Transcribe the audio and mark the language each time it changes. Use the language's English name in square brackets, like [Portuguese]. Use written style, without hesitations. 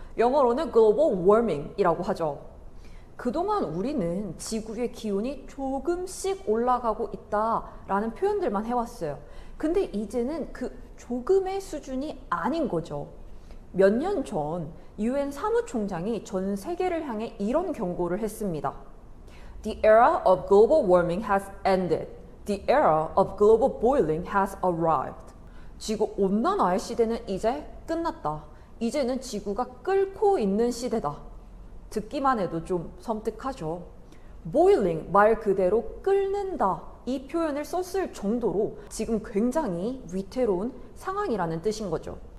[Korean] 영어로는 [English] global warming [Korean] 이라고 하죠. 그동안 우리는 지구의 기온이 조금씩 올라가고 있다라는 표현들만 해왔어요. 근데 이제는 그 조금의 수준이 아닌 거죠. 몇 년 전 UN 사무총장이 전 세계를 향해 이런 경고를 했습니다. [English] The era of global warming has ended. The era of global boiling has arrived. [Korean] 지구 온난화의 시대는 이제 끝났다. 이제는 지구가 끓고 있는 시대다. 듣기만 해도 좀 섬뜩하죠. boiling, 말 그대로 끓는다. 이 표현을 썼을 정도로 지금 굉장히 위태로운 상황이라는 뜻인 거죠.